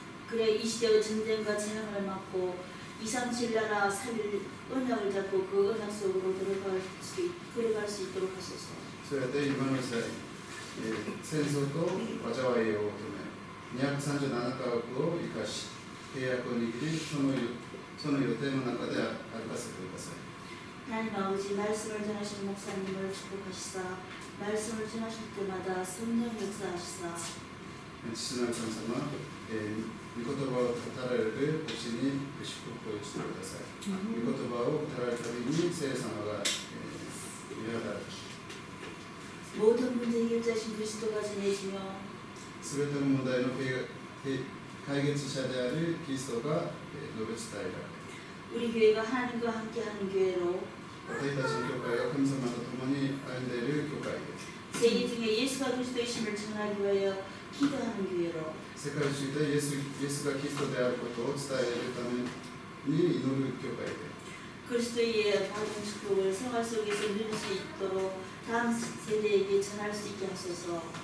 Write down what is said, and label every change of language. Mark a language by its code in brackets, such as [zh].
[ko] 그래 이 시대의 전쟁과 재앙을 막고 237 나라 3일 언약을 잡고 그 언약 속으로 들어갈 수 있도록 하소서. [ja] そうやって今の時代、戦争と災いを求め、237カ国を生かし、契約を握り、その予定の中で歩かせてください。 [ko] 하나님 아버지 말씀을 전하시는 목사님을 축복하시사 말씀을 전하실 때마다 성령 역사하시사 [ja] 父なる神様、御言葉を語られる牧師に祝福をしてください。御言葉を語られるたびに聖霊様が働き、 [ko] 모든 문제 해결자신 그리스도가 전해지며 [ja] すべての問題の解決者であるキリストが述べ伝えられ、 [ko] 우리 교회가 하나님과 함께하는 교회로 [ja] 私たちの教会が神様と共に歩んでいる教会で、 [ko] 세계 중에 예수가 그리스도이심을 전하기 위하여 기도하는 교회로 [ja] 世界中でイエスがキリストであることを伝えるために祈る教会で、 [ko] 그리스도의 받은 축복을 생활 속에서 누릴 수 있도록 다음 세대에게 전할 수 있게 하소서.